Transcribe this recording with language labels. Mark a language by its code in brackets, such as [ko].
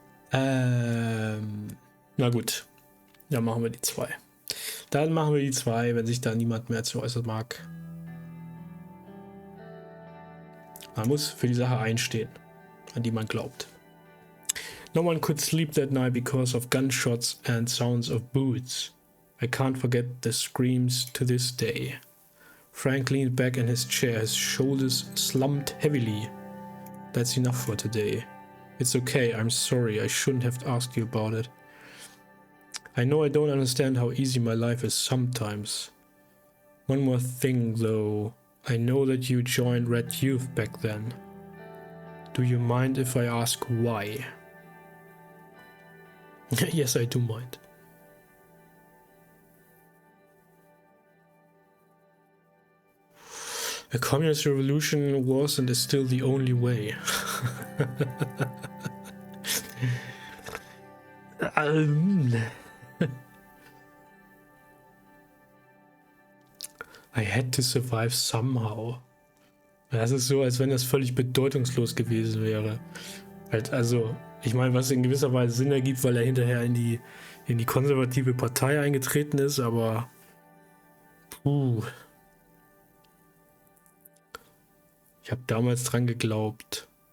[de] Na gut. Dann machen wir die 2. Dann machen wir die 2, wenn sich da niemand mehr zu äußern mag. Man muss für die Sache einstehen, an die man glaubt. [en] No one could sleep that night because of gunshots and sounds of boots. I can't forget the screams to this day. Frank leaned back in his chair, his shoulders slumped heavily. That's enough for today. It's okay, I'm sorry, I shouldn't have asked you about it. I know I don't understand how easy my life is sometimes. One more thing though, I know that you joined Red Youth back then. Do you mind if I ask why? Yes, I do mind. A communist revolution was and is still the only way. I had to survive somehow. [de] Das ist so, als wenn das völlig bedeutungslos gewesen wäre. Also, ich meine, was in gewisser Weise Sinn ergibt, weil er hinterher in die konservative Partei eingetreten ist, aber ich habe damals dran geglaubt.